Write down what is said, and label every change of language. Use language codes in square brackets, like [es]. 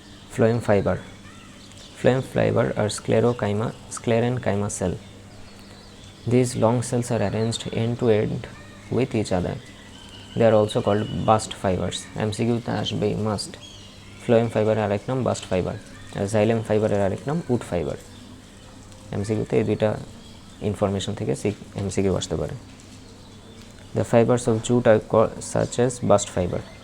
[en] Phloem fiber. Phloem fiber are sclerenchyma cell. These long cells are arranged end to end with each other. They are also called bast fibers. [bn] MCQ তে আসবে [en] must. [bn] Phloem fiber এর আরেক নাম bast fiber, আর xylem fiber এর আরেক নাম wood fiber. MCQ তে এই দুইটা ইনফরমেশন থেকে MCQ আসতে পারে. [en] The fibers of jute are such as bast fiber.